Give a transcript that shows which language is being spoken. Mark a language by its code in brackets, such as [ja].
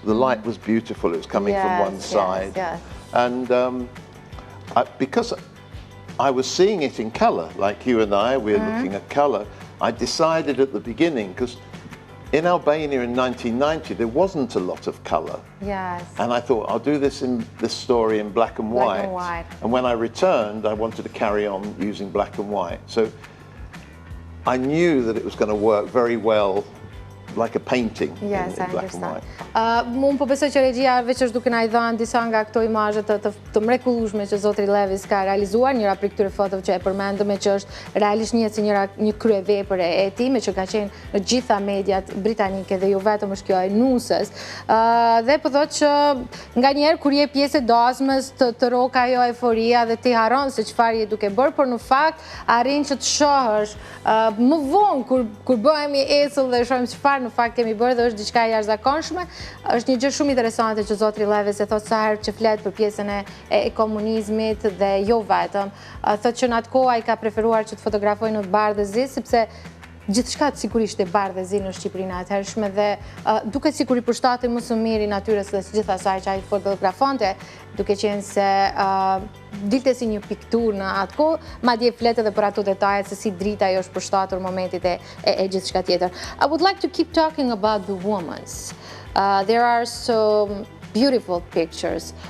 [en] The light was beautiful. It was coming from one side, and because I was seeing it in colour, like you and we're looking at colour, I decided at the beginning, because in Albania in 1990 there wasn't a lot of colour. Yes. And I thought, I'll do this story in black and white. And when I returned, I wanted to carry on using black and white. So I knew that it was going to work very well, like a painting in black and white. [sq] Unë po besoj që regjia veç është duke na I dhënë disa nga këto imazhe të mrekullueshme që zotri Lewis ka realizuar, njëra prej këtyre fotove që e përmendëm që është realisht njihet si një kryevepër e tij, me që ka qenë në gjitha mediat britanike dhe jo vetëm është kjo e nusës. Dhe po thotë që nganjëherë kur je pjesë e dasmës të rok ajo euforia dhe ti harron se çfarë je duke bërë, por në fakt arrin që të shohësh më vonë kur bëhemi esull dhe shohim çfarë në fakt kemi bërë, dhe është diçka e jashtëzakonshme. Është një gjë shumë interesante që zotri Lewis e thot sa herë që flet për pjesën e komunizmit dhe jo vetëm. Thot që në atë kohë ai ka preferuar që të fotografojë në bardhë dhe zi, sepse gjithçka sigurisht e bardhë dhe zi në Shqipërinë e atëhershme, dhe duket sikur I përshtatej më së miri natyrës dhe gjithë asaj që ai fotografonte, duke qenë se dilte si një piktur në atë kohë, madje flet edhe për ato detajet se si drita ajo është përshtatur momentit e gjithçka tjetër. [en] I would like to keep talking about the women's. There are some beautiful pictures.